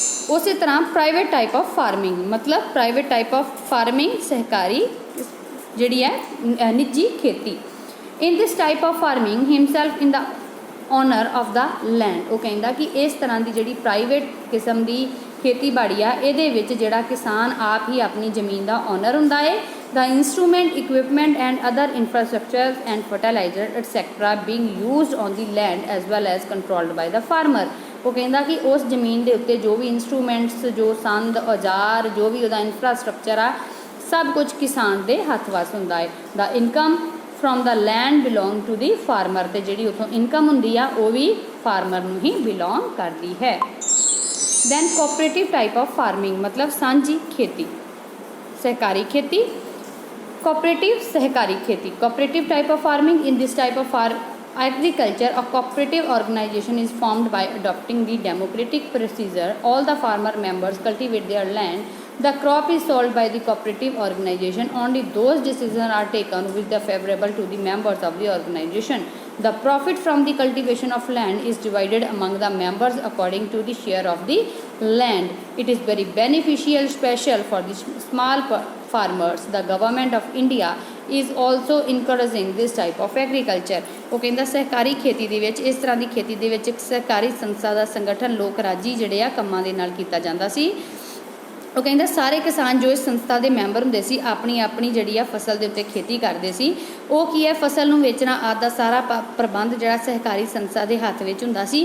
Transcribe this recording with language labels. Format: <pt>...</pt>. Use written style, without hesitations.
<pa>ਉਸੇ ਤਰ੍ਹਾਂ private type of farming, ਮਤਲਬ ਪ੍ਰਾਈਵੇਟ ਟਾਈਪ ਆਫ ਫਾਰਮਿੰਗ ਸਹਿਕਾਰੀ ਜਿਹੜੀ ਹੈ ਨਿੱਜੀ ਖੇਤੀ।</pa> <en>In this type of farming himself in the owner of the land.</en> <pa>ਉਹ ਕਹਿੰਦਾ ਕਿ ਇਸ ਤਰ੍ਹਾਂ ਦੀ ਜਿਹੜੀ ਪ੍ਰਾਈਵੇਟ ਕਿਸਮ ਦੀ ਖੇਤੀਬਾੜੀ ਆ ਇਹਦੇ ਵਿੱਚ ਜਿਹੜਾ ਕਿਸਾਨ ਆਪ ਹੀ ਆਪਣੀ ਜ਼ਮੀਨ ਦਾ ਓਨਰ ਹੁੰਦਾ ਹੈ।</pa> <en>The instrument, equipment and other infrastructures and fertilizer etc. being used on the land as well as controlled by the farmer.</en> <pa>ਉਹ ਕਹਿੰਦਾ ਕਿ ਉਸ ਜ਼ਮੀਨ ਦੇ ਉੱਤੇ ਜੋ ਵੀ ਇੰਸਟਰੂਮੈਂਟਸ, ਜੋ ਸੰਦ ਔਜ਼ਾਰ, ਜੋ ਵੀ ਉਹਦਾ ਇਨਫਰਾਸਟਰਕਚਰ ਆ, ਸਭ ਕੁਝ ਕਿਸਾਨ ਦੇ ਹੱਥ ਵੱਸ ਹੁੰਦਾ ਹੈ।</pa> <en>The income from the land belong to the farmer।</en> <pa>ਤੇ ਜਿਹੜੀ ਉੱਥੋਂ ਇਨਕਮ ਹੁੰਦੀ ਆ ਉਹ ਵੀ ਫਾਰਮਰ ਨੂੰ ਹੀ ਬਿਲੋਂਗ ਕਰਦੀ ਹੈ।</pa> <en>Then cooperative type of farming,</en> <hi>मतलब</hi> <pa>ਸਾਂਝੀ ਖੇਤੀ, ਸਹਿਕਾਰੀ ਖੇਤੀ।</pa> <en>cooperative</en> <hi>सहकारी खेती,</hi> <en>cooperative type of farming। in this type of agriculture a cooperative organization is formed by adopting the democratic procedure. All the farmer members cultivate their land. The crop is sold by the cooperative organization. Only those decisions are taken which are favorable to the members of the organization. The profit from the cultivation of land is divided among the members according to the share of the land. It is very beneficial, special for the small farmers. The government of India is also encouraging this type of agriculture।</en> <pa>ਉਹ ਕਹਿੰਦਾ ਸਹਿਕਾਰੀ ਖੇਤੀ ਦੇ ਵਿੱਚ, ਇਸ ਤਰ੍ਹਾਂ ਦੀ ਖੇਤੀ ਦੇ ਵਿੱਚ ਇੱਕ ਸਹਿਕਾਰੀ ਸੰਸਥਾ ਦਾ ਸੰਗਠਨ ਲੋਕ ਰਾਜੀ ਜਿਹੜੇ ਆ ਕੰਮਾਂ ਦੇ ਨਾਲ ਕੀਤਾ ਜਾਂਦਾ ਸੀ। ਉਹ ਕਹਿੰਦਾ ਸਾਰੇ ਕਿਸਾਨ ਜੋ ਇਸ ਸੰਸਥਾ ਦੇ ਮੈਂਬਰ ਹੁੰਦੇ ਸੀ ਆਪਣੀ ਆਪਣੀ ਜਿਹੜੀ ਆ ਫਸਲ ਦੇ ਉੱਤੇ ਖੇਤੀ ਕਰਦੇ ਸੀ। ਉਹ ਕੀ ਹੈ, ਫਸਲ ਨੂੰ ਵੇਚਣਾ ਆਦਿ ਦਾ ਸਾਰਾ ਪ੍ਰਬੰਧ ਜਿਹੜਾ ਸਹਿਕਾਰੀ ਸੰਸਥਾ ਦੇ ਹੱਥ ਵਿੱਚ ਹੁੰਦਾ ਸੀ।</pa>